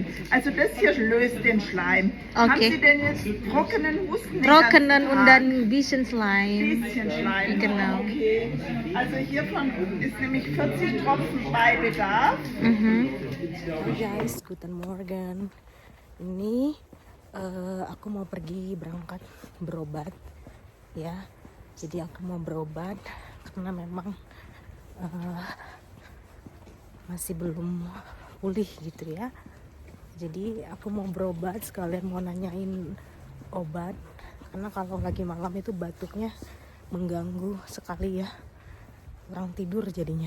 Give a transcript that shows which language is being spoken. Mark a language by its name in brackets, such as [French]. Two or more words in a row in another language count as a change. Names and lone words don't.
[German] Also das hier löst den Schleim. Okay. Haben Sie denn jetzt trockenen Husten? Trockenen und dann bisschen Schleim. Bisschen Schleim. Genau. Okay. Also hiervon ist nämlich 40 Tropfen bei Bedarf. Guys, guten Morgen. [Indonesian] Ini aku mau pergi berangkat berobat ya. Jadi aku mau berobat karena memang masih belum pulih gitu ya. Jadi aku mau berobat sekalian mau nanyain obat karena kalau lagi malam itu batuknya mengganggu sekali ya, kurang tidur jadinya.